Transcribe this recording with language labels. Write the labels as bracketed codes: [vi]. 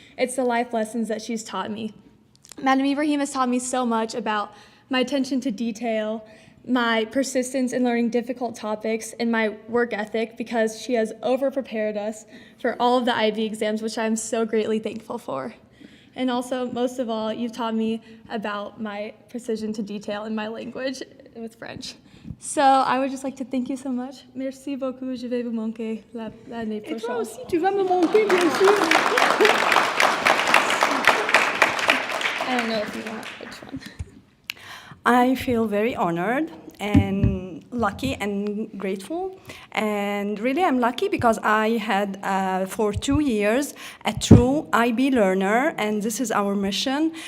[en] It's the life lessons that she's taught me. Madame Ibrahim has taught me so much about my attention to detail, my persistence in learning difficult topics, and my work ethic because she has over-prepared us for all of the IB exams, which I'm so greatly thankful for. And also, most of all, you've taught me about my precision to detail in my language with French. So I would just like to thank you so much. [fr] Merci beaucoup, je vais vous manquer l'année prochaine. Et toi aussi, tu vas me manquer, bien sûr. [en] I don't know if you want which one. I feel very honored and lucky and grateful. And really, I'm lucky because I had, for 2 years, a true IB learner, and this is our mission.